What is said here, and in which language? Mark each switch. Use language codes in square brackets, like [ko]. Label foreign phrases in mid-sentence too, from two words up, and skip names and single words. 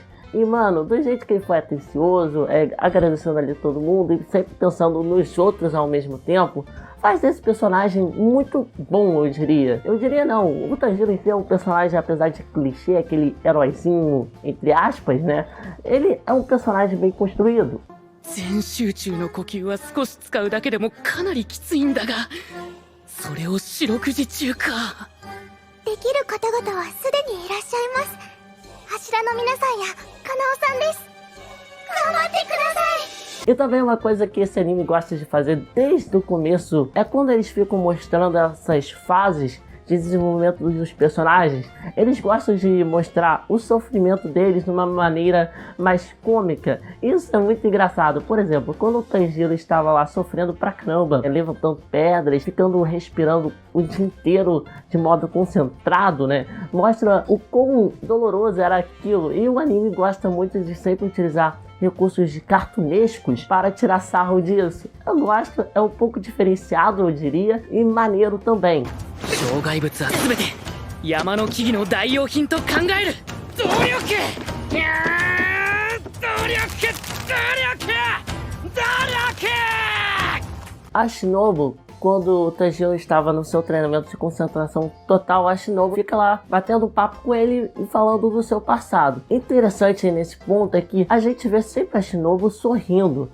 [pt] E, mano, do jeito que ele foi atencioso, agradecendo ali todo mundo e sempre pensando nos outros ao mesmo tempo, faz desse personagem muito bom, eu diria. Eu diria não, o Tanjiro em si é um personagem, apesar de clichê, aquele heróizinho, entre aspas, né? Ele é um personagem bem construído. [ja] 全集中の呼吸は少し使うだけでもかなりきついんだが、それを四六時中か。できる方々はすでにいらっしゃいます。柱の皆さんやカナオさんです。頑張ってください。 [pt] E também uma coisa que esse anime gosta de fazer desde o começo é quando eles ficam mostrando essas fases de desenvolvimento dos personagens, eles gostam de mostrar o sofrimento deles de uma maneira mais cômica. Isso é muito engraçado. Por exemplo, quando o Tanjiro estava lá sofrendo pra caramba, levantando pedras, ficando respirando o dia inteiro de modo concentrado, né? Mostra o quão doloroso era aquilo. E o anime gosta muito de sempre utilizar recursos de cartunescos para tirar sarro disso. Eu gosto, é um pouco diferenciado, eu diria, e maneiro também. [ja] 障害物は全て山の木々の代用品と考える。動力、動力。 [pt] A Shinobu, quando o Tanjiro estava no seu treinamento de concentração total, a Shinobu fica lá batendo papo com ele e falando do seu passado. Interessante nesse ponto é que a gente vê sempre a Shinobu sorrindo.